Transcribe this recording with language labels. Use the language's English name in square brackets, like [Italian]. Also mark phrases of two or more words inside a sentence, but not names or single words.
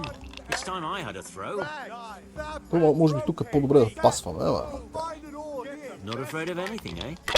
[Bulgarian] То може би тук е по-добре да пасваме, ама. [English] Not afraid of anything, eh?